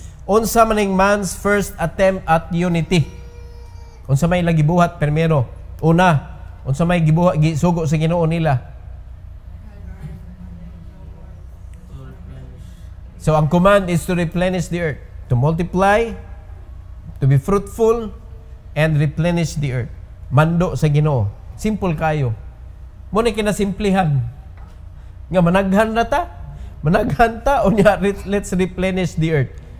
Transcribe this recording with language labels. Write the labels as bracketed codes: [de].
[ceb] Unsa maning [en] man's first attempt at unity? [ceb] Unsa may lagi buhat primero? Una, unsa may gibuhat gisugo sa Ginoo nila? [en] So ang command is to replenish the earth, to multiply, to be fruitful, and replenish the earth. [ceb] Mando sa Ginoo. Simple kayo. Muna kinasimplihan. Nga managhan na ta. Managhan ta. Unya, [en] let's replenish the earth.